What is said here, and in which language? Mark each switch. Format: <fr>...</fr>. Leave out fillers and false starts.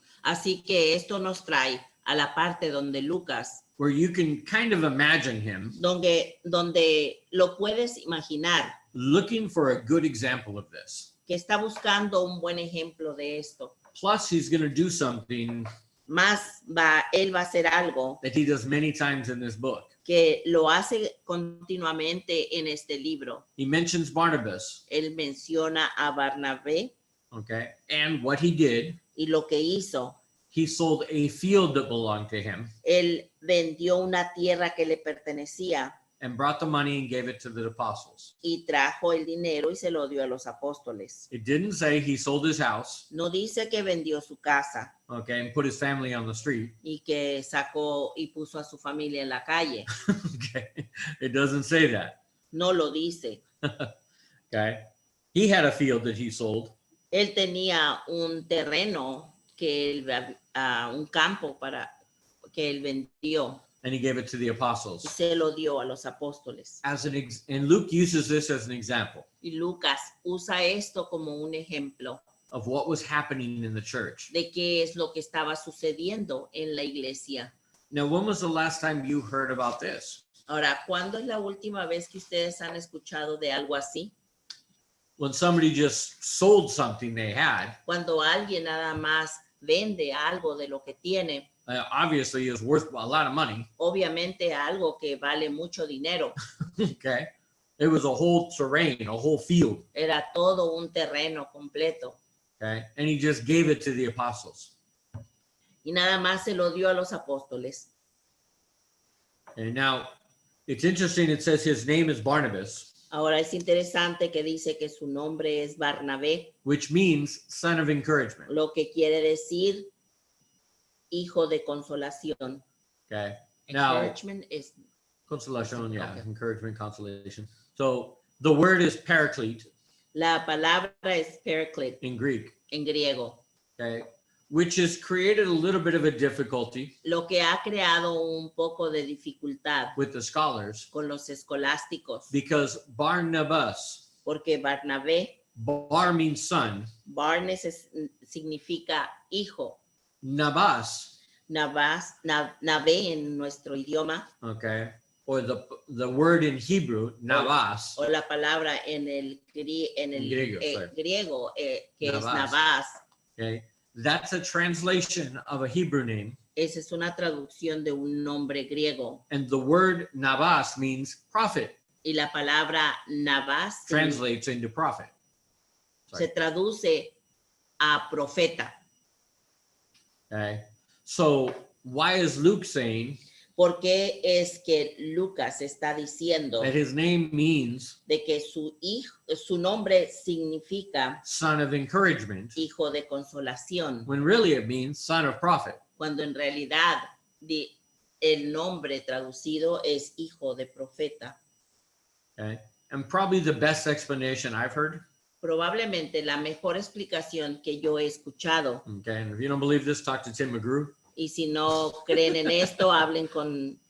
<es>Así que esto nos trae a la parte donde Lucas,</es> <en>where you can kind of imagine him</en> <es>donde lo puedes imaginar,</es> <en>looking for a good example of this.</en> <es>que está buscando un buen ejemplo de esto.</es> <en>Plus, he's going to do something</en> <es>Más él va a hacer algo</es> <en>that he does many times in this book.</en> <es>que lo hace continuamente en este libro.</es> <en>He mentions Barnabas,</en> <es>Él menciona a Barnabé</es> <en>okay, and what he did.</en> <es>y lo que hizo.</es> <en>He sold a field that belonged to him</en> <es>Él vendió una tierra que le pertenecía</es> <en>and brought the money and gave it to the apostles.</en> <es>y trajo el dinero y se lo dio a los apóstoles.</es> <en>It didn't say he sold his house,</en> <es>No dice que vendió su casa</es> <en>okay, and put his family on the street.</en> <es>y que sacó y puso a su familia en la calle.</es> <en>Okay, it doesn't say that.</en> <es>No lo dice.</es> <en>Okay, he had a field that he sold,</en> <es>Él tenía un terreno que él, un campo para que él vendió</es> <en>and he gave it to the</en> <es>y</es> <en>apostles.</en> <es>se lo dio a los apóstoles.</es> <en>And Luke uses this as an example</en> <es>Y Lucas usa esto como un ejemplo</es> <en>of what was happening in the church.</en> <es>de qué es lo que estaba sucediendo en la iglesia.</es> <en>Now, when was the last time you heard about this?</en> <es>Ahora, ¿cuándo es la última vez que ustedes han escuchado de algo así?</es> <en>When somebody just sold something they had,</en> <es>Cuando alguien nada más vende algo de lo que tiene,</es> <en>obviously is worth a lot of money.</en> <es>obviamente algo que vale mucho dinero.</es> <en>Okay, it was a whole terrain, a whole field.</en> <es>Era todo un terreno completo.</es> <en>Okay, and he just gave it to the apostles.</en> <es>Y nada más se lo dio a los apóstoles.</es> <en>And now it's interesting. It says his name is Barnabas,</en> <es>Ahora es interesante que dice que su nombre es Barnabé,</es> <en>which means son of encouragement.</en> <es>lo que quiere decir hijo de consolación.</es> <en>Okay, now</en> <es>Encouragement es</es> <en>consolation, yeah, Okay. encouragement, consolation. So the word is paraclete</en> <es>la palabra es paraclete</es> <en>in Greek.</en> <es>en griego,</es> <en>Okay, which has created a little bit of a difficulty</en> <es>lo que ha creado un poco de dificultad</es> <en>with the scholars</en> <es>con los escolásticos,</es> <en>because Barnabas,</en> <es>porque Barnabé,</es> <en>bar means son,</en> <es>Barnes significa hijo,</es> <en>Nabas,</en> <es>Nabé en nuestro idioma,</es> <en>okay, or the word in Hebrew, Nabas,</en> <es>o la palabra en el</es> <en>Griego, sorry.</en> <es>griego que es Nabás. Nabás.</es> <en>okay, that's a translation of a Hebrew name,</en> <es>Esa es una traducción de un nombre griego.</es> <en>and the word Nabas means prophet,</en> <es>Y la palabra Nabás</es> <en>translates into prophet.</en> <es>se traduce a profeta.</es> <en>Okay, so why is Luke saying</en> <es>¿Por qué es que Lucas está diciendo</es> <en>that his name means</en> <es>de que su nombre significa</es> <en>son of encouragement,</en> <es>hijo de consolación,</es> <en>when really it means son of prophet?</en> <es>cuando en realidad el nombre traducido es hijo de profeta?</es> <en>Okay, and probably the best explanation I've heard.</en> <es>Probablemente la mejor explicación que yo he escuchado,</es> <en>Okay, and if you don't believe this, talk to Tim McGrew,</en> <es>y si no creen en esto, hablen con</es>